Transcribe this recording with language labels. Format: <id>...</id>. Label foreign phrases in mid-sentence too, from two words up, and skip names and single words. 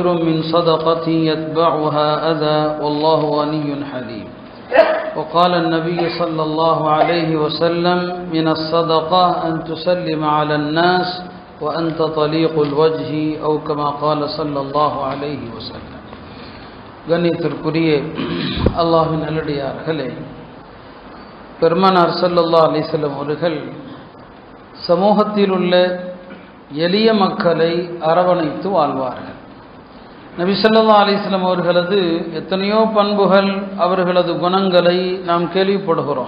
<ar>من صدقة يتبعها أذى والله غني حليم وقال النبي صلى الله عليه وسلم من الصدقة أن تسلم على الناس وأنت طليق الوجه أو كما قال صلى الله عليه وسلم</ar> <ta>கண்ணியத்திற்குரிய அல்லாஹ்வின் நல்லடியார்களே, பெருமானார்</ta> <ar>صلى الله عليه وسلم</ar> <ta>அவர்கள் சமூகத்தில் உள்ள எளிய மக்களை அரவணைத்து வாழ்வார்கள். நபி</ta> <ar>صلى الله عليه وسلم</ar> <ta>அவர்களது எத்தனையோ பண்புகள், அவர்களது குணங்களை நாம் கேள்விப்படுகிறோம்.</ta>